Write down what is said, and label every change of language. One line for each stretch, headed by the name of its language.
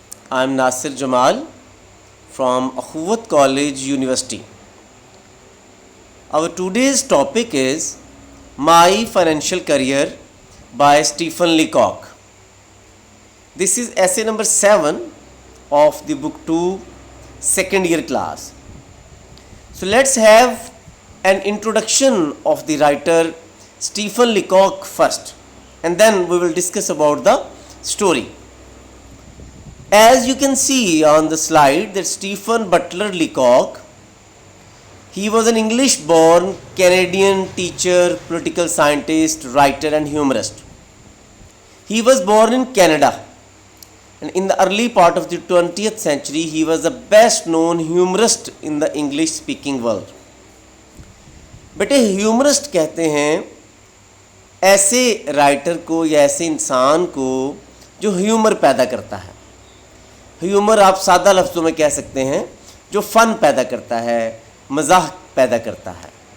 English: I am Nasir Jamal from Akhuwat college university. Our today's topic is My Financial Career by Stephen Leacock. This is essay number 7 of the book 2 second year class. So let's have an introduction of the writer Stephen Leacock first, and then we will discuss about the story. As you can see on the slide that Stephen Butler Leacock, he was an English-born Canadian teacher, political scientist, writer and humorist. He was born in Canada, and in the early part of the 20th century he was the best known humorist in the English speaking world.
Urdu: بیٹے ہیومرسٹ کہتے ہیں ایسے writer کو یا ایسے انسان کو جو ہیومر پیدا کرتا ہے. ہیومر آپ سادہ لفظوں میں کہہ سکتے ہیں جو فن پیدا کرتا ہے, مزاح پیدا کرتا ہے.